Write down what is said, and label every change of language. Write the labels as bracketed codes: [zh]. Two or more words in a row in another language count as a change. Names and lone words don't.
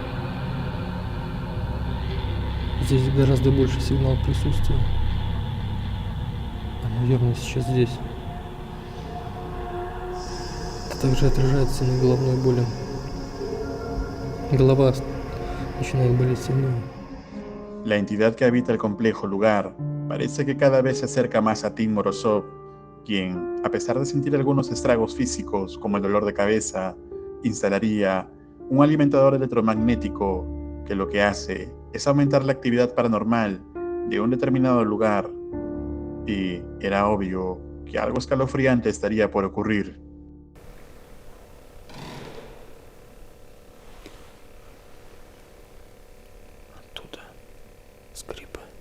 [ru] Здесь гораздо больше сигнал присутствия. Она явно сейчас здесь. Это также отражается на головной боли. Голова начинает болеть сильнее. [es] La entidad que habita el complejo lugar parece que cada vez se acerca más a Tim Morozov, quien, a pesar de sentir algunos estragos físicos como el dolor de cabeza, instalaría un alimentador electromagnético que lo que hace es aumentar la actividad paranormal de un determinado lugar, y era obvio que algo escalofriante estaría por ocurrir. [ru] Оттуда скрипы.